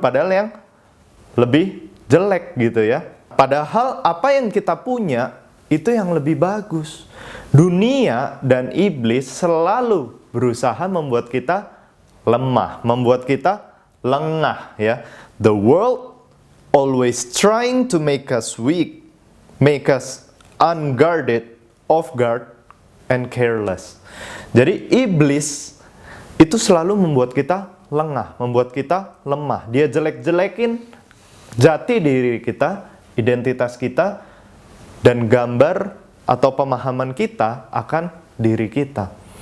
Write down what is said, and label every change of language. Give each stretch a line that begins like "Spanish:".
Indonesian: Padahal yang lebih jelek gitu ya. Padahal apa yang kita punya itu yang lebih bagus. Dunia dan iblis selalu berusaha membuat kita lemah, membuat kita lengah ya.
English: The world always trying to make us weak, make us unguarded, off guard, and careless.
Indonesian: Jadi iblis itu selalu membuat kita lengah, membuat kita lemah. Dia jelek-jelekin jati diri kita, identitas kita, dan gambar atau pemahaman kita akan diri kita.